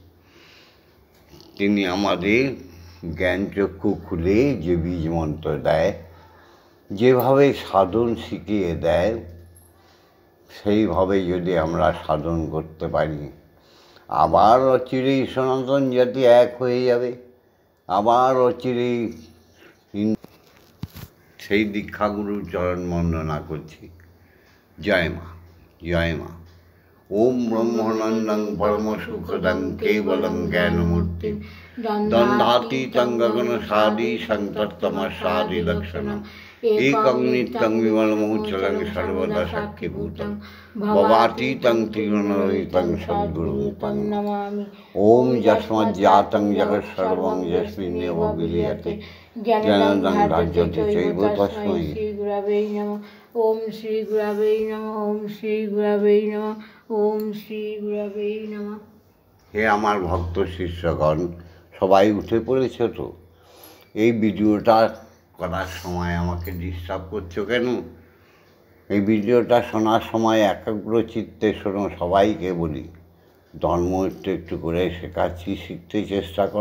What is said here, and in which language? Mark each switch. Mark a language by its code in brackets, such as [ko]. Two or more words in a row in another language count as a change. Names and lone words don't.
[bn] তিনি আমাদের জ্ঞানচক্ষু খুলে যে বীজ মন্ত্র দেয়, যেভাবে সাধন শিখিয়ে দেয়, সেইভাবে যদি আমরা সাধন করতে পারি, আবার অচিরেই সনাতন জাতি এক হয়ে যাবে। আবার অচিরেই সেই দীক্ষাগুরুর চরণ বন্দনা করছি। জয় মা, জয় মা। [sa] ওম ব্রহ্মানন্দং পরমসুখদং কেবলং জ্ঞানমূর্তিং দ্বন্দ্বাতীतं গগনসাদীশং তত্ত্বমস্যাদিলক্ষণং একং নিত্যং বিমলমৌচলং সর্বদা সাক্ষীভূতং ভবাতীतं ত্রিগুণরহিतं সদ্গুরুং तं নমামি। ওম যস্মাজ্জাतं জগৎসর্বং যস্মিন্নেব বিলীয়তে জ্ঞানদং ধার্যতে চৈব তস্मै শ্রীগুরবে নমঃ। ওম শ্রী গুরবে নমঃ। ওম শ্রী গুরবে নমঃ। ওম শ্রী গুরবে নমঃ। [bn] হে আমার ভক্ত শিষ্যগণ, সবাই উঠে পড়েছ তো? এই ভিডিওটা করার সময় আমাকে ডিস্টার্ব করছো কেন? এই ভিডিওটা শোনার সময় একাগ্র চিত্তে শোনো। সবাইকে বলি, ধর্ম একটু একটু করে শেখাচ্ছি, শিখতে চেষ্টা করো।